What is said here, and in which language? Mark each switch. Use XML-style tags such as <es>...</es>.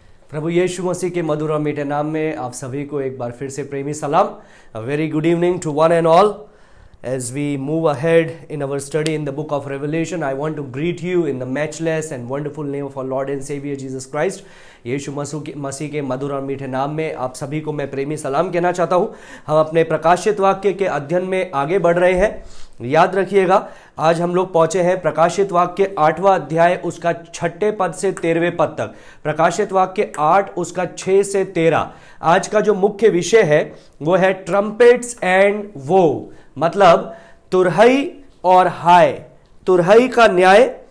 <hi>प्रभु यीशु मसीह के मधुर और मीठे नाम में आप सभी को एक बार फिर से प्रेमी सलाम।</hi> <en>A very good evening to one and all. As we move ahead in our study in the book of Revelation, I want to greet you in the matchless and wonderful name of our Lord and Savior Jesus Christ.</en> <hi>यीशु मसीह के मधुर और मीठे नाम में आप सभी को मैं प्रेमी सलाम कहना चाहता हूँ। हम अपने प्रकाशित वाक्य के अध्ययन में आगे बढ़ रहे हैं। याद रखिएगा, आज हम लोग पहुंचे हैं प्रकाशित वाक्य 8वां अध्याय उसका 6ठे पद से 13वें पद तक। प्रकाशित वाक्य 8 उसका 6 से 13। आज का जो मुख्य विषय है वो है</hi> <en>trumpets and वो,</en> <hi>मतलब तुरहई और हाय, तुरहई का न्याय।</hi>